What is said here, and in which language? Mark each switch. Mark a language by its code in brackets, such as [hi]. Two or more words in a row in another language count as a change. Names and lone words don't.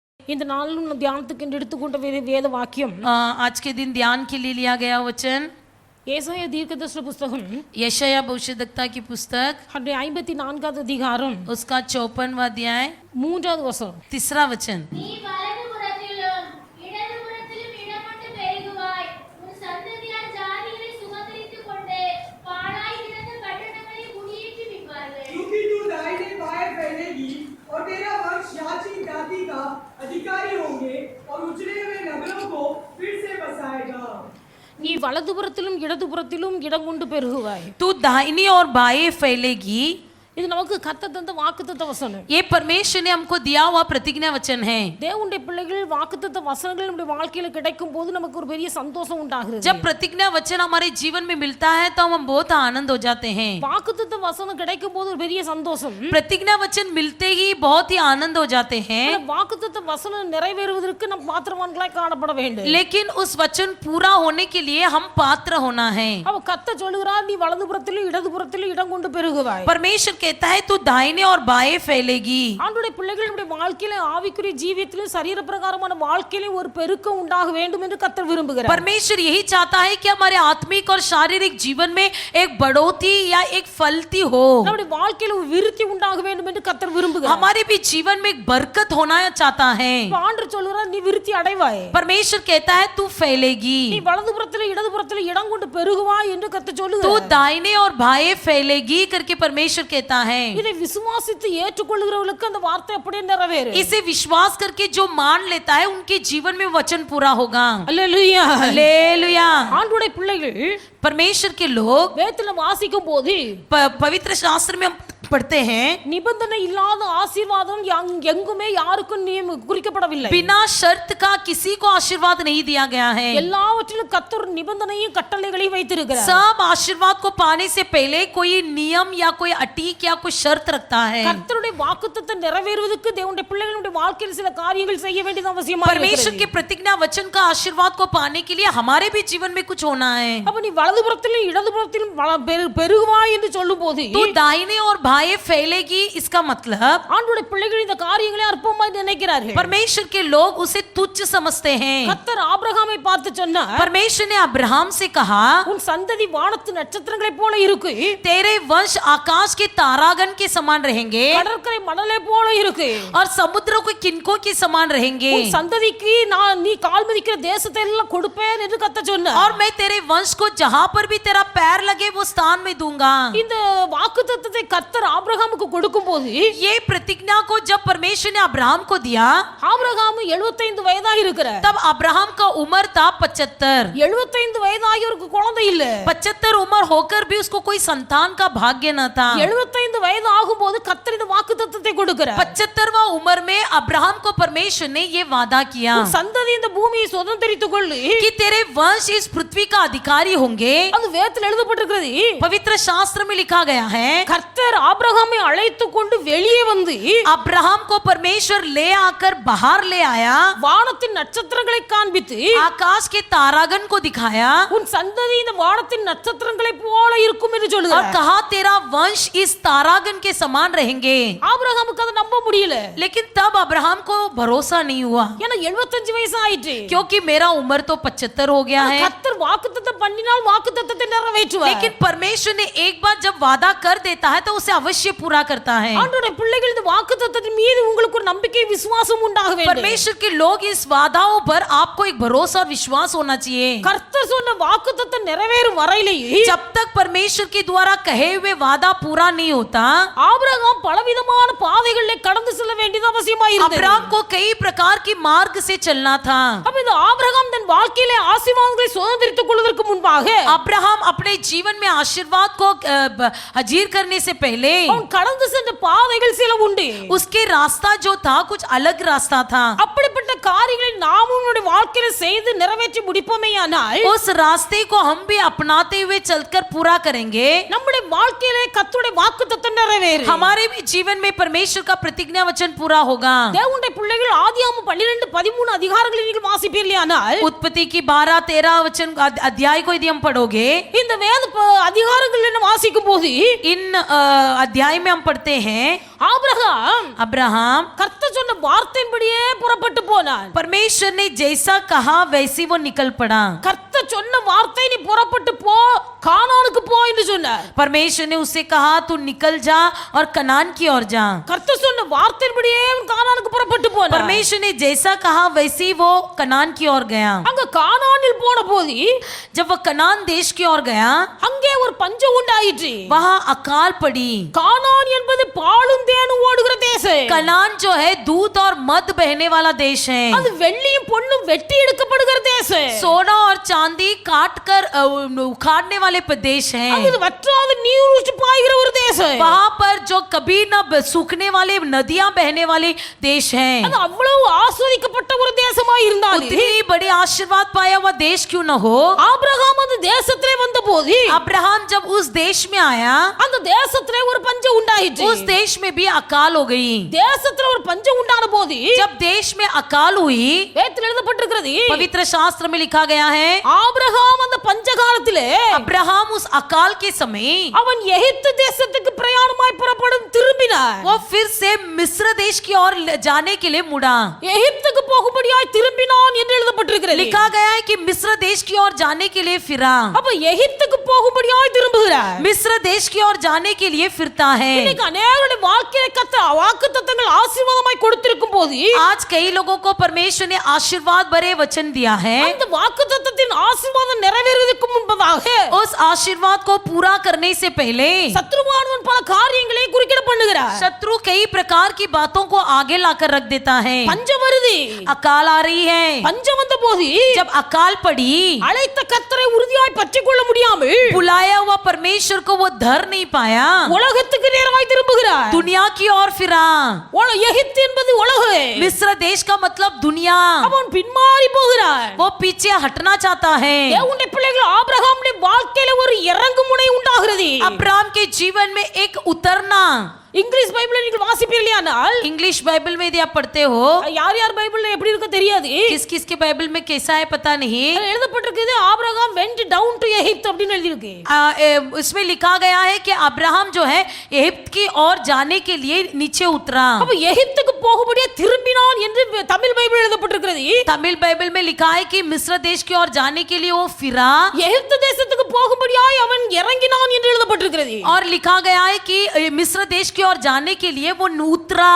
[ta] இந்த நாளிலும் தியானத்துக்கு எடுத்துக்கொண்ட வேத வாக்கியம் [hi] आज के दिन ध्यान के लिए लिया गया वचन [ta] ஏசாயா தீர்க்கதரிசன புத்தகம் [hi] यशाया भविष्यद्वक्ता की पुस्तक [ta] 54வது அதிகாரம் [hi] उसका 54वां अध्याय [ta] 3வது வசனம். [hi] 3रा वचन। और तेरा वंश याची जाति का अधिकारी होंगे और उजड़े हुए नगरों को फिर से बसाएगा। [ta] நீ வலதுபுறத்திலும் இடதுபுறத்திலும் இடம் கொண்டு பெருகுவாய். [hi] तू दाहिनी और बाएं फैलेगी। [ta] இது நமக்கு கர்த்தர் தந்த வாக்குத்தத்த வசனம். [hi] ये परमेश्वर ने हमको दिया हुआ प्रतिज्ञा वचन है। [ta] தேவனுடைய பிள்ளைகள் வாக்குத்தத்த வசனங்கள் நம்முடைய வாழ்க்கையில கிடைக்கும் போது நமக்கு ஒரு பெரிய சந்தோஷம் உண்டாகிறது. [hi] जब प्रतिज्ञा वचन हमारे जीवन में मिलता है तो हम बहुत आनंद हो जाते हैं। [ta] வாக்குத்தத்த வசனம் கிடைக்கும் போது ஒரு பெரிய சந்தோஷம். [hi] प्रतिज्ञा वचन मिलते ही बहुत ही आनंद हो जाते हैं। [ta] வாக்குத்தத்த வசனம் நிறைவேறுவதற்கு நாம் பாத்திரவான்களாய் காணப்பட வேண்டும். [hi] लेकिन उस वचन पूरा होने के लिए हम पात्र होना है। [ta] அவ கர்த்தர் சொல்லுகிறார் நீ வலதுபுறத்திலும் இடதுபுறத்திலும் இடம் கொண்டு பெருகுவாய். [hi] परमेश्वर कहता है तू दाहिने और बाएं फैलेगी। [ta] ஆண்டவருடைய பிள்ளைகள் நம்முடைய வாழ்க்கையில ஆவிக்குரிய ஜீவியத்திலும் சரீர பிரகாரமான வாழ்க்கையிலும் ஒரு பெருக்கம் உண்டாக வேண்டும் என்று கர்த்தர் விரும்புகிறார். [hi] परमेश्वर यही चाहता है कि हमारे आत्मिक और शारीरिक जीवन में एक बढ़ोतरी या एक फलती हो। [ta] நம்முடைய வாழ்க்கையில ஒரு விருத்தி உண்டாக வேண்டும் என்று கர்த்தர் விரும்புகிறார். [hi] हमारे भी जीवन में एक बरकत होना चाहता है। [ta] ஆண்டவர் சொல்லுகிறார் நீ விருத்தி அடைவாய். [hi] परमेश्वर कहता है तू फैलेगी। [ta] நீ வலதுபுறத்திலும் இடதுபுறத்திலும் இடம் கொண்டு பெருகுவாய் என்று கர்த்தர் சொல்லுகிறார். [hi] तू दाहिने और बाएं फैलेगी करके परमेश्वर कहता है। [ta] இதை விசுவாசித்து ஏற்றுக்கொள்கிறவர்களுக்கு அந்த வார்த்தை அப்படியே நிறைவேறும். [hi] इसे विश्वास करके जो मान लेता है उनके जीवन में वचन पूरा होगा। [ta] அல்லேலூயா [hi] हालेलुया। [ta] ஆண்டவருடைய பிள்ளைகள் [hi] परमेश्वर के लोग [ta] வேதத்துல வாசிக்கும் போது [hi] पवित्र शास्त्र में हम पढ़ते हैं [ta] நிபந்தனை இல்லாத ஆசீர்வாதம் எங்குமே யாருக்கும் குறிக்கப்படவில்லை. [hi] बिना शर्त का किसी को आशीर्वाद नहीं दिया गया है। [ta] எல்லாவற்றிலும் கர்த்தர் நிபந்தனையும் கட்டளைகளையும் வைத்திருக்கிறார். [hi] सब आशीर्वाद को पाने से पहले कोई नियम या कोई अटीक या कोई शर्त रखता है। [ta] கர்த்தருடைய வாக்குத்தத்தத்தை நிறைவேறுவதற்கு தேவனுடைய பிள்ளைகளுடைய வாழ்க்கையில் சில காரியங்கள் செய்ய வேண்டியது அவசியமா இருக்கிறது. [hi] परमेश्वर के प्रतिज्ञा वचन का आशीर्वाद को पाने के लिए हमारे भी जीवन में कुछ होना है। [ta] அப்ப நீ வலதுபுறத்திலும் இடதுபுறத்திலும் பெருகுவாய் என்று சொல்லும்போது [hi] तू दाहिने और बाएं फैलेगी इसका मतलब [ta] ஆண்டவருடைய பிள்ளைகள் இந்த காரியங்களை அற்பமாய் நினைக்கிறார்கள். [hi] परमेश्वर के लोग उसे तुच्छ समझते हैं। [ta] கர்த்தர் ஆபிரகாமை பார்த்து சொன்னார் [hi] परमेश्वर ने अब्राहम से कहा [ta] உன் சந்ததி வானத்து நட்சத்திரங்களைப் போல இருக்கு. [hi] तेरे वंश आकाश के तारागण के समान रहेंगे [ta] கடற்கரை மணலை போல இருக்கு. [hi] और समुद्रों के किनकों के समान रहेंगे। [ta] உன் சந்ததிக்கு நான் நீ கால் மிதிக்கிற தேசத்தை எல்லாம் கொடுப்பேன் என்று கர்த்தர் சொன்னார். [hi] और मैं तेरे वंश को जहां पर भी तेरा पैर लगे वो स्थान में दूंगा। [ta] இந்த வாக்குத்தத்தத்தை கர்த்தர் ஆபிரகாமுக்கு கொடுக்கும்போது [hi] ये प्रतिज्ञा को जब परमेश्वर ने अब्राहम को दिया [ta] ஆபிரகாம் 75 வயதாக இருக்கிறார். [hi] तब अब्राहम का उम्र था 75। [ta] 75 வயதாகி ஒரு குழந்தை இல்ல. [hi] 75 उम्र होकर भी उसको कोई संतान का भाग्य न था। [ta] 75 வயது ஆகும்போது கர்த்தர் இந்த வாக்குத்தத்தத்தை கொடுக்கிறார். [hi] 75वां उम्र में अब्राहम को परमेश्वर ने ये वादा किया [ta] உன் சந்ததி இந்த பூமியை சுதந்தரித்துக் கொள்ளு. [hi] कि तेरे वंश इस पृथ्वी का अधिकारी होंगे। [ta] அது வேதத்தில் எழுதப்பட்டிருக்கிறது. [hi] पवित्र शास्त्र में लिखा गया है [ta] கர்த்தர் ஆபிரகாமை அழைத்து கொண்டு வெளியே வந்து [hi] अब्राहम को परमेश्वर ले आकर बाहर ले आया, [ta] வானத்தின் நட்சத்திரங்களை காண்பித்து [hi] आकाश के तारागण को दिखाया [ta] உன் சந்ததி இந்த வானத்தின் நட்சத்திரங்களைப் போல இருக்கும் என்று [hi] और [ta] சொல்லுகிறார். [hi] कहा तेरा वंश इस तारागण के समान रहेंगे। [ta] ஆபிரகாமுக்கு அதை நம்ப முடியல. [hi] लेकिन तब अब्राहम को भरोसा नहीं हुआ [ta] ஏன்னா 75 வயசு ஆயிற்று. [hi] क्योंकि मेरा उम्र तो 75 हो गया है। [ta] கர்த்தர் வாக்குத்தத்தம் பண்ணினால் வாக்குத்தத்தத்தை நிறைவேற்றுவார். [hi] लेकिन परमेश्वर ने एक बार जब वादा कर देता है तो उसे अवश्य पूरा करता है। [ta] ஆண்டவருடைய பிள்ளைகள் இந்த வாக்குத்தத்தத்தின் மீது உங்களுக்கு ஒரு நம்பிக்கை விசுவாசம் உண்டாக வேண்டும். [hi] परमेश्वर के लोग इस वादाओं पर आपको एक भरोसा और विश्वास होना चाहिए। [ta] கர்த்தர் சொன்ன வாக்குத்தத்தம் நிறைவேறும் வரையிலேயே [hi] जब तक परमेश्वर के द्वारा कहे हुए वादा पूरा नहीं होता [ta] ஆபிரகாம் பலவிதமான பாதைகளிலே கடந்து செல்ல வேண்டியது அவசியமாய் இருந்தது. [hi] अब्राहम को कई प्रकार की मार्ग से चलना था। [ta] அப்ப இந்த ஆபிரகாம் தன் வாழ்க்கையிலே ஆசீர்வாதங்களை சுதந்தரித்துக் கொள்வதற்கு முன்பாக [hi] अब्राहम अपने जीवन में आशीर्वाद को हाजिर करने से पहले [ta] அவன் கடந்து சென்ற பாதைகள் சில உண்டு. [hi] उसके रास्ता जो था कुछ अलग रास्ता था। [ta] அப்படிப்பட்ட காரியங்களை நாமும் நம்முடைய வாழ்க்கையில செய்து நிறைவேற்றி முடிப்போமேயானால் [hi] उस रास्ते को हम भी अपनाते हुए चलकर पूरा करेंगे, [ta] நம்முடைய வாழ்க்கையிலே கர்த்தருடைய வாக்குத்தத்தம் நிறைவேறும். [hi] हमारे भी जीवन में परमेश्वर का प्रतिज्ञा वचन पूरा होगा। [ta] தேவனுடைய பிள்ளைகள் ஆதியாகமம் 12-13 அதிகாரங்களை நீங்கள் வாசிப்பீர்களானால் [hi] उत्पत्ति की 12-13 वचन अध्याय को यदि हम पढ़ोगे, [ta] இந்த வேத அதிகாரங்களை நம்ம வாசிக்கும் போது [hi] इन अध्याय में हम पढ़ते हैं [ta] ஆபிரகாம் [hi] अब्राहम [ta] கர்த்தர் சொன்ன வார்த்தையின்படியே புறப்பட்டு போனான். [hi] परमेश्वर ने जैसा कहा वैसी वो निकल पड़ा. [ta] கர்த்தர் சொன்ன வார்த்தை நீ புறப்பட்டு போ கானானுக்கு போ என்று சொன்னார். [hi] परमेश्वर ने उससे कहा तू निकल जा और कनान की ओर जा. [ta] கர்த்தர் சொன்ன வார்த்தையின்படியே அவன் கானானுக்கு புறப்பட்டு போனான். [hi] परमेश्वर ने जैसा कहा वैसे ही वो कनान की ओर गया. [ta] அங்க கானானில் போன போது [hi] जब वो कनान देश की ओर गया [ta] அங்கே ஒரு பஞ்சம் உண்டாயிற்று. [hi] वहां अकाल पड़ी. [ta] கானான் என்பது பாலும் தேனும் ஓடுகிற தேசம். [hi] कनान जो है दूध और मध बहने वाला देश है. [ta] அது வெள்ளியும் பொன்னும் வெட்டி எடுக்கப்படுகிற தேசம். [hi] सोना और चांदी काट कर उखाड़ने वाले प्रदेश हैं. [ta] அது வற்றாத நீர் ஊற்று பாய்கிற ஒரு தேசம். [hi] वहां पर जो कभी न सूखने वाले नदियां बहने वाले देश हैं. [ta] அது அவ்வளவு ஆஸ்வதிக்கப்பட்ட ஒரு தேசமாய் இருந்தாலும் [hi] उतनी बड़ी आशीर्वाद पाया हुआ देश क्यों न हो. [ta] ஆபிரகாம் அந்த தேசத்திலே வந்தபோது [hi] अब्राहम जब उस देश में आया [ta] அந்த தேசத்திலே ஒரு பஞ்சம் உண்டாயிற்று. [hi] उस देश में भी अकाल हो गई. [ta] தேசத்துல ஒரு பஞ்சம் உண்டான போது [hi] जब देश में अकाल हुई [ta] வேதத்தில் எழுதப்பட்டிருக்கிறது [hi] पवित्र शास्त्र में लिखा गया है [ta] ஆபிரகாம் அந்த பஞ்ச காலத்திலே [hi] अब्राहम उस अकाल के समय [ta] அவன் எகிப்து தேசத்துக்கு பிரயாணமாய் புறப்படும் திரும்பினான். [hi] वो फिर से मिस्र देश की ओर जाने के लिए मुड़ा. [ta] எகிப்துக்கு போகும்படியாய் திரும்பினான் என்று எழுதப்பட்டிருக்கிறது. [hi] लिखा गया है कि मिस्र देश की ओर जाने के लिए फिरा. [ta] அப்ப எகிப்துக்கு போகும்படியாய் திரும்புகிறார். [hi] मिस्र देश की ओर जाने के लिए फिरता है. [ta] இன்னைக்கு அநேகருடைய வாழ்க்கையில கர்த்தர் வாக்குத்தத்தங்கள் ஆசீர்வாதமாய் கொடுத்திருக்கும் போது [hi] आज कई लोगों को परमेश्वर ने आशीर्वाद भरे वचन दिया है. [ta] அந்த வாக்குத்தத்தத்தின் ஆசீர்வாதம் நிறைவேறுவதற்கு முன்பதாக [hi] उस आशीर्वाद को पूरा करने से पहले [ta] சத்ருவானவன் பல காரியங்களை குறுக்கிட பண்ணுகிறார். [hi] शत्रु कई प्रकार की बातों को आगे लाकर रख देता है. [ta] பஞ்சம் வருது. [hi] अकाल आ रही है. [ta] பஞ்சம் வந்த போது [hi] जब अकाल पड़ी [ta] அழைத்த கர்த்தரை உறுதியாய் பற்றிக் கொள்ள முடியாமல் [hi] बुलाया हुआ परमेश्वर को वो धर नहीं पाया. [ta] உலகத்துக்கு நேரமாய் திரும்புகிறார். [hi] दुनिया की ओर फिरा. [ta] எகிப்து என்பது உலகு. [hi] मिस्र देश का मतलब दुनिया. [ta] அவன் பின்மாறி போகிறார். [hi] वो पीछे हटना चाहता है. [ta] தேவனுடைய பிள்ளைகள் ஆபிரகாமுடைய வாழ்க்கையில ஒரு இறங்கு முனை உண்டாகிறது. [hi] अब्राहम के जीवन में एक उतरना. [ta] இங்கிலீஷ் பைபிளை நீங்கள் வாசிப்பீர்களானால் [hi] इंग्लिश बाइबल में यदि आप पढ़ते हो [ta] யார் யார் பைபிள்ல எப்படி இருக்க தெரியாது. [hi] किस किस के बाइबल में कैसा है पता नहीं. [ta] அதுல எழுதப்பட்டிருக்குது ஆபிரகாம் [en] went down to [ta] எகிப்து அப்படினு எழுதி இருக்கு. [hi] उसमें लिखा गया है कि अब्राहम जो है एगिप्त की ओर जाने के लिए नीचे उतरा. [ta] அப்ப எகிப்துக்கு போகும்படியா திரும்பினான் என்று தமிழ் பைபிள் எழுதப்பட்டிருக்கிறது. [hi] तमिल बाइबल में लिखा है कि मिस्र देश की ओर जाने के लिए वो फिरा. [ta] எகிப்து தேசத்துக்கு போகும்படியாய் அவன் இறங்கினான் என்று எழுதப்பட்டிருக்கிறது. [hi] और लिखा गया है कि मिस्र देश की ओर जाने के लिए वो उतरा.